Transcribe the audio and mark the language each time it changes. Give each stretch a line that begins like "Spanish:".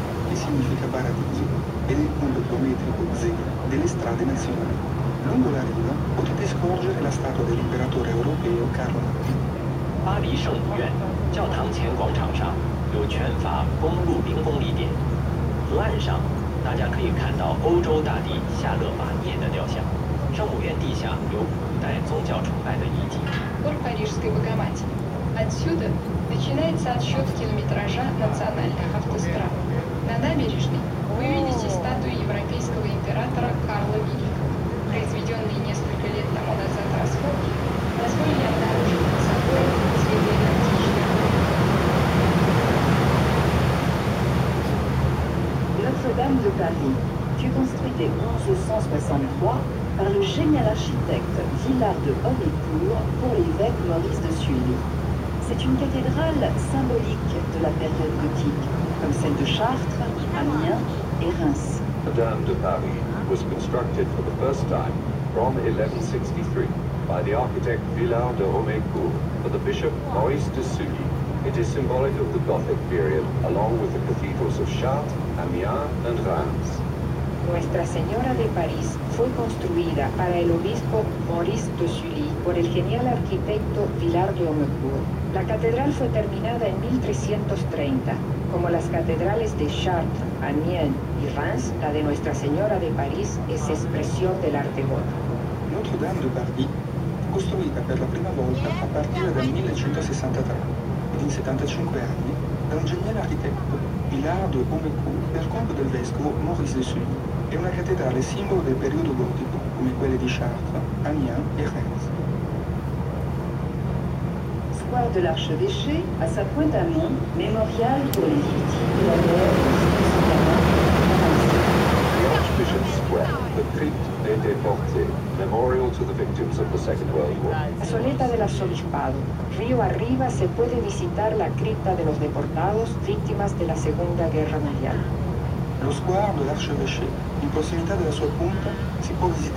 Italian: Che significa paradiso, ed il punto chilometrico zero delle strade nazionali. Lungo la riva potete scorgere la statua dell'imperatore europeo Carlo Magno.
Chinese: 巴黎圣母院教堂前广场上有全法公路兵公里点，河岸上大家可以看到欧洲大帝夏勒马涅的雕像。圣母院地下有古代宗教崇拜的遗迹。
Russian: Хор Парижской Богоматери. Отсюда начинается отсчет километража национальных автострад. На набережной вы видите статую европейского императора Карла Великого. Произведенные несколько лет тому назад раскопки позволили обнаружить под собой следы античных.
French: Notre-Dame de Paris fut construite en 1163 par le génial architecte Villard de Homécourt pour l'évêque Maurice de Sully. C'est une cathédrale symbolique de la période gothique, comme celle de Chartres, Amiens et Reims.
English: Notre-Dame de Paris was constructed for the first time from 1163 by the architect Villard de Homécourt for the Bishop Maurice de Sully. It is symbolic of the Gothic period, along with the cathedrals of Chartres, Amiens and Reims.
Spanish: Nuestra Señora de París fue construida para el obispo Maurice de Sully por el genial arquitecto Villard de Homécourt. La catedral fue terminada en 1330. Como las catedrales de Chartres, Amiens y Reims, la de Nuestra Señora de París es expresión del arte gótico.
Italian: Notre-Dame de Paris fu costruita per la prima volta a partire dal 1163 ed in 75 anni da un geniale architetto, Villard de Homécourt, per conto del vescovo Maurice de Sully. È una cattedrale simbolo del periodo gotico, come quelle di Chartres, Amiens e Reims.
French: Square de l'Archevêché, à sa pointe amont, mémorial pour les victimes de la guerre de 1940.
English: Bishop Square, the Crypte des Déportés, memorial to the victims of the Second World War.
Spanish: Soleta del Arzobispado. Río arriba se puede visitar la cripta de los deportados víctimas de la Segunda Guerra Mundial.
Italian: Lo sguardo dell'archevêché, in prossimità della sua punta, si può visitare